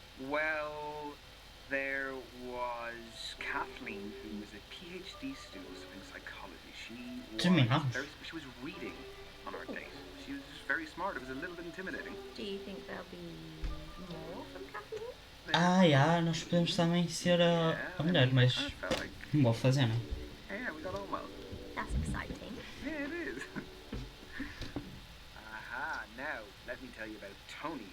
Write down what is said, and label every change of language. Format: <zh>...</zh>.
<en>Well, there was Kathleen, who was a PhD student in psychology. She was reading on our date. She was just very smart. It was a little bit intimidating. Do you think there'll be more from Kathleen?</en> <pt>Nós podemos também ser a mulher, mas não vou fazer, não.</pt> <en>Yeah, we got on well. That's exciting. Yeah, it is. Aha, now let me tell you about Tony.</en>